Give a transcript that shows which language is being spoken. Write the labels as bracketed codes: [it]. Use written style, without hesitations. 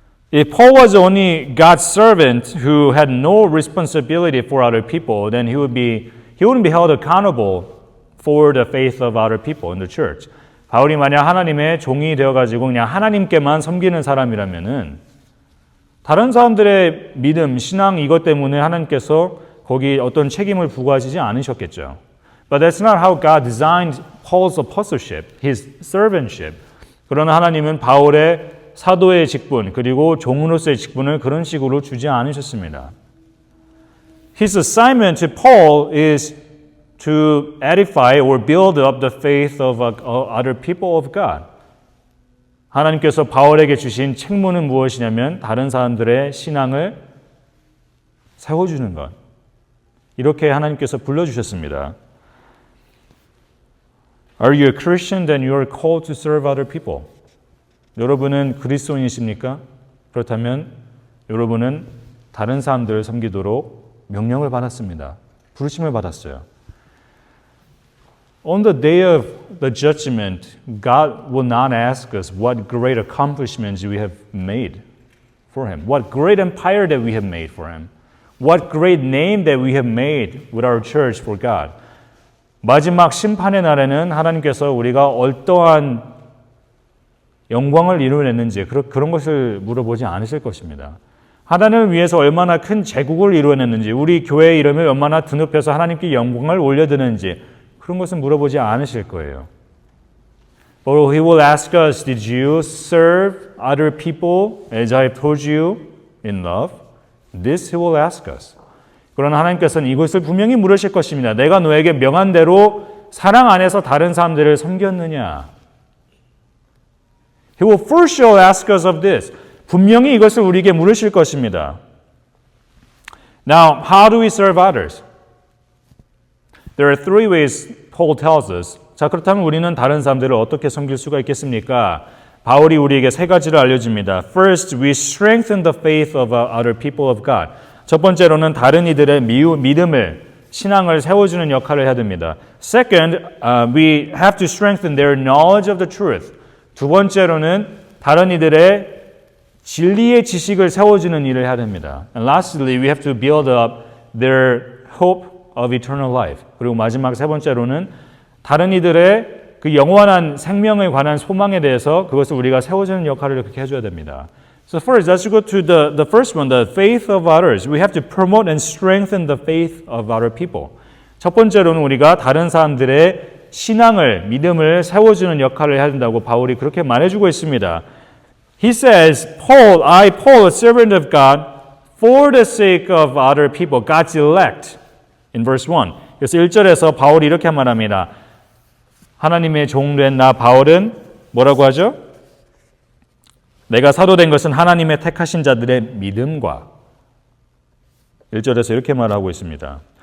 [en] If Paul was only God's servant who had no responsibility for other people, then he wouldn't be held accountable for the faith of other people in the church. [ko] 바울이 만약 하나님의 종이 되어가지고 그냥 하나님께만 섬기는 사람이라면은 다른 사람들의 믿음, 신앙 이것 때문에 하나님께서 거기 어떤 책임을 부과하시지 않으셨겠죠. [en] But that's not how God designed Paul's apostleship, his servantship. [ko] 그러나 하나님은 바울의 사도의 직분 그리고 종으로서의 직분을 그런 식으로 주지 않으셨습니다. [en] His assignment to Paul is to edify or build up the faith of other people of God. [ko] 하나님께서 바울에게 주신 책무는 무엇이냐면 다른 사람들의 신앙을 세워주는 것. 이렇게 하나님께서 불러주셨습니다. [en] Are you a Christian? Then you are called to serve other people. [ko] 여러분은 그리스도인이십니까? 그렇다면 여러분은 다른 사람들을 섬기도록 명령을 받았습니다. 부르심을 받았어요. [en] On the day of the judgment, God will not ask us what great accomplishments we have made for Him, what great empire that we have made for Him, what great name that we have made with our church for God. [ko] 마지막 심판의 날에는 하나님께서 우리가 어떠한 영광을 이루어냈는지 그런 것을 물어보지 않으실 것입니다. 하나님을 위해서 얼마나 큰 제국을 이루어냈는지 우리 교회의 이름을 얼마나 드높여서 하나님께 영광을 올려드는지 그런 것은 물어보지 않으실 거예요. [en] But He will ask us, did you serve other people as I told you in love? This He will ask us. [ko] 그러나 하나님께서는 이것을 분명히 물으실 것입니다. 내가 너에게 명한 대로 사랑 안에서 다른 사람들을 섬겼느냐? [en] He will first shall ask us of this. [ko] 분명히 이것을 우리에게 물으실 것입니다. [en] Now, how do we serve others? There are three ways Paul tells us. [ko] 자, 그렇다면 우리는 다른 사람들을 어떻게 섬길 수가 있겠습니까? 바울이 우리에게 세 가지를 알려줍니다. [en] First, we strengthen the faith of other people of God. [ko] 첫 번째로는 다른 이들의 믿음을, 신앙을 세워주는 역할을 해야 됩니다. [en] Second, we have to strengthen their knowledge of the truth. [ko] 두 번째로는 다른 이들의 진리의 지식을 세워주는 일을 해야 됩니다. [en] And lastly, we have to build up their hope of eternal life. [ko] 그리고 마지막 세 번째로는 다른 이들의 그 영원한 생명에 관한 소망에 대해서 그것을 우리가 세워주는 역할을 그렇게 해줘야 됩니다. [en] So first, let's go to the first one, the faith of others. We have to promote and strengthen the faith of other people. [ko] 첫 번째로는 우리가 다른 사람들의 신앙을, 믿음을 세워주는 역할을 해야 된다고 바울이 그렇게 말해주고 있습니다. [en] He says, Paul, a servant of God, for the sake of other people, God's elect. In verse 1. [ko] 그래서 1절에서 바울이 이렇게 말합니다. 하나님의 종된 나 바울은 뭐라고 하죠? 내가 사도된 것은 하나님의 택하신 자들의 믿음과 1절에서 이렇게 말하고 있습니다.